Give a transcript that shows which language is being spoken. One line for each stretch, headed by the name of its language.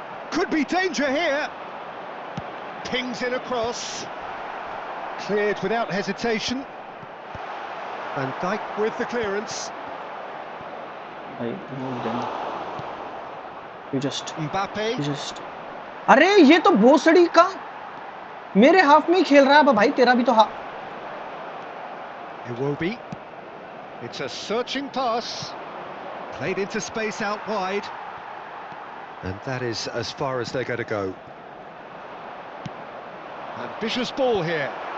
English: Could be danger here. Pings in across. Cleared without hesitation. Van Dijk with the clearance. भाई move them. You just. Mbappe.
Hindi: अरे ये तो भोसड़ी का मेरे हाफ में ही खेल रहा है भाई, तेरा भी तो half.
English: Iwobi. It's a searching pass. Played into space out wide. And that is as far as they're going to go. Ambitious ball here.